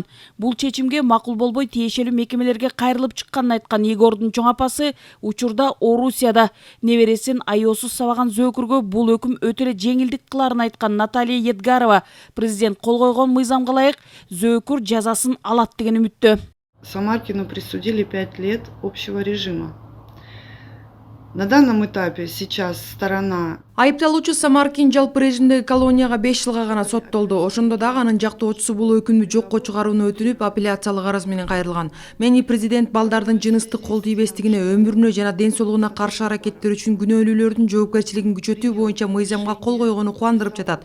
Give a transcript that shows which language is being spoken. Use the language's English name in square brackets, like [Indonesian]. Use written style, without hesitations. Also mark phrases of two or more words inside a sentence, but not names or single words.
[Kyrgyz] Бул чечимге макул болбой тиешелүү мекемелерге кайрылып чыкканын айткан Игордун чоң апасы учурда Орусияда. Небересин айоосуз сабаган зөөкүргө бул өкүм өтө эле жеңилдик кыларын айткан Наталья Едгарова президент кол койгон мыйзамга ылайык зөөкүр жазасын алат деген үмүттө. [Russian] Самаркину присудили 5 лет общего режима. На данном этапе сейчас сторона... [Kyrgyz] Айыпталуучу Самаркин жалпы режимдеги колонияга 5 жылга гана соттолду. Ошондо дагы анын жактоочусу бул өкүмдү жокко чыгарууну өтүнүп, апелляциялык арыз менен кайрылган. Мени президент балдардын жыныстык кол тийбестигине, өмүрүнө жана ден соолугуна каршы аракеттер үчүн күнөөлүүлөрдүн жоопкерчилигин күчөтүү боюнча мыйзамга кол койгону кубандырып жатат.